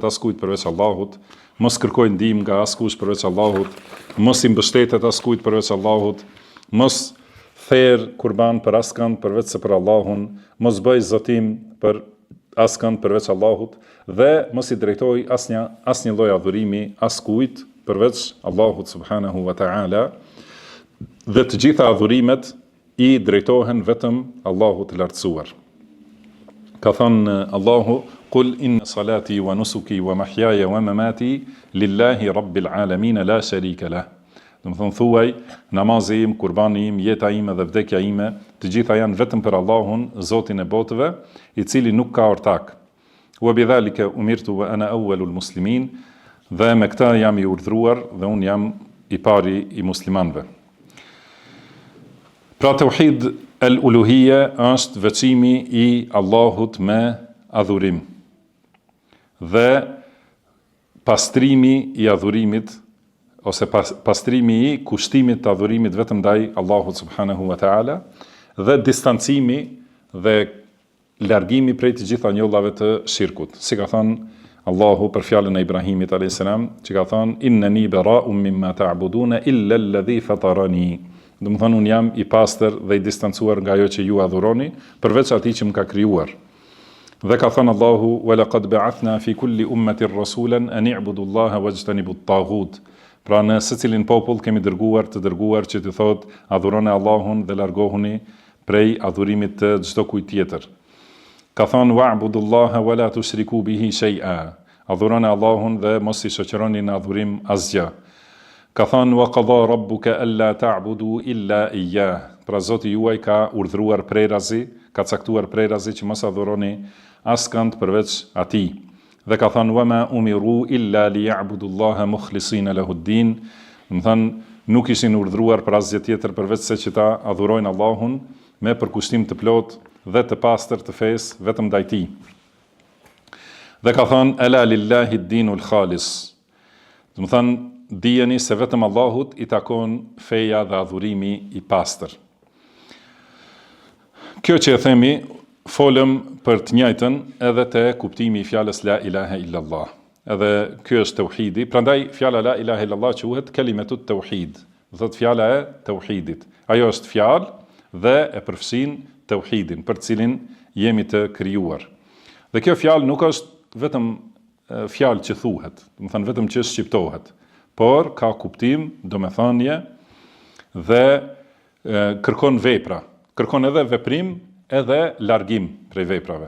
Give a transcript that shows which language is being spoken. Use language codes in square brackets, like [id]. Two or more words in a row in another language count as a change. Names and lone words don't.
[sq] askujt përveç Allahut, mos kërkojë ndihmë nga askush përveç Allahut, mos i mbështetet askujt përveç Allahut, mos therr kurban për askënd përveç se për Allahun, mos bëj zotim për askënd përveç Allahut dhe mos i drejtoj asnjë lloj adhurimi askujt përveç Allahut [ar] سبحانه وتعالى, [sq] dhe të gjitha adhurimet i drejtohen vetëm Allahut të lartësuar. Ka thënë Allahu: [ar] "قل إن صلاتي ونسكي ومحياي ومماتي لله رب العالمين لا شريك له." [sq] Do të thonë thuaj, namazi im, kurbani im, jeta ime dhe vdekja ime, të gjitha janë vetëm për Allahun, Zotin e botëve, i cili nuk ka ortak. [ar] وبذلك أمرت وأنا أول المسلمين, [sq] dhe me këtë jam i urdhëruar dhe unë jam i pari i muslimanëve. Pra [ar] توحيد الألوهية [sq] është veçimi i Allahut me adhurim dhe pastrimi i adhurimit ose pastrimi i kushtimit të adhurimit vetëm ndaj Allahut [ar] سبحانه وتعالى [sq] dhe distancimi dhe largimi prej të gjitha njollave të shirkut. Si ka thënë Allahu për fjalën e Ibrahimit a.s. që ka thënë [ar] إنني براء مما تعبدون إلا الذي فطرني. [sq] Do të thonë unë jam i pastër dhe i distancuar nga ajo që ju adhuroni, përveç atij që më ka krijuar. Dhe ka thënë Allahu: [ar] "ولقد بعثنا في كل أمة رسولا أن اعبدوا الله واجتنبوا الطاغوت." [sq] Pra në secilin popull kemi dërguar që të thotë adhuroni Allahun dhe largohuni prej adhurimit të çdo kujt tjetër. Ka thënë [ar] واعبدوا الله ولا تشركوا به شيئا. [sq] Adhuroni Allahun dhe mos i shoqëroni në adhurim asgjë. Ka thënë [ar] وقضى ربك ألا تعبدوا إلا إياه. [sq] Pra Zoti juaj ka urdhëruar prerazi, ka caktuar prerazi që mos adhuroni askënd përveç atij. Dhe ka thënë [ar] وما أمروا إلا ليعبدوا الله مخلصين له الدين. [sq] Do thënë nuk ishin urdhëruar për asgjë tjetër përveç se që ta adhurojnë Allahun me përkushtim të plotë dhe të pastër të fesë vetëm ndaj tij. Dhe ka thënë [ar] ألا لله الدين الخالص. [sq] Do thënë dijeni se vetëm Allahut i takon feja dhe adhurimi i pastër. Kjo që e themi, folëm për të njëjtën edhe te kuptimi i fjalës [ar] لا إله إلا الله. [sq] Edhe kjo është tauhidi, prandaj fjala [ar] لا إله إلا الله [sq] quhet [ar] كلمة التوحيد. [sq] Do thotë fjala e tauhidit. Ajo është fjalë dhe e përfshin tauhidin, për cilin jemi të krijuar. Dhe kjo fjalë nuk është vetëm fjalë që thuhet, do të thënë vetëm që shqiptohet, por ka kuptim, domethënie dhe kërkon vepra, kërkon edhe veprim, edhe largim prej veprave.